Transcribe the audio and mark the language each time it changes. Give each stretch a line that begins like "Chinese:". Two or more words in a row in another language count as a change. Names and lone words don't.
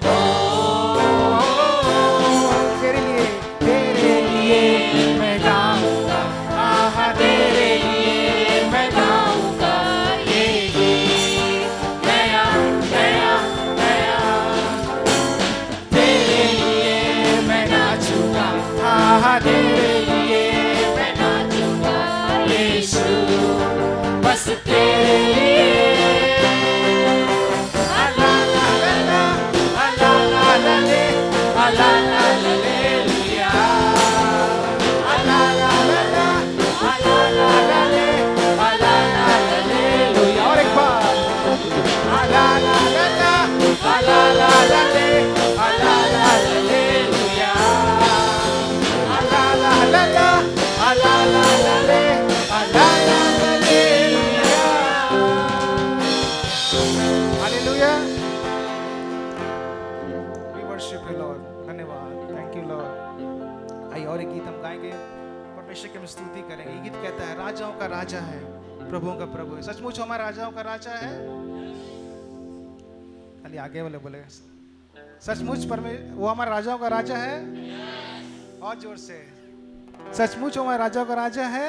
Hindi: तेरे लिए मैं गाऊंगा, तेरे लिए मैं गाऊंगा, ये गीत नया नया नया, तेरे लिए मैं नाचूंगा, तेरे लिए मैं नाचूंगा, यीशु बस तेरे लिए। ला ला ला ला, ला ला ला ले, ला ला हालेलुया, ला ला ला ला, ला ला ला ले, ला ला हालेलुया। और एक बार ला ला ला ला, ला ला ला ले, ला ला हालेलुया, ला ला ला ला, ला ला ला ले, ला ला हालेलुया।
English: हालेलुया। We worship you, Lord.
Hindi: धन्यवाद,
English: thank you Lord.
Hindi: आइए और एक गीत हम गाएंगे, परमेश्वर की हम स्तुति करेंगे। ये गीत कहता है राजाओं का राजा है, प्रभुओं का प्रभु है। सचमुच हमारा राजाओं का राजा है। खाली आगे वाले बोले सचमुच वो हमारा राजाओं का राजा है। और जोर से सचमुच वो हमारा राजाओं का राजा है।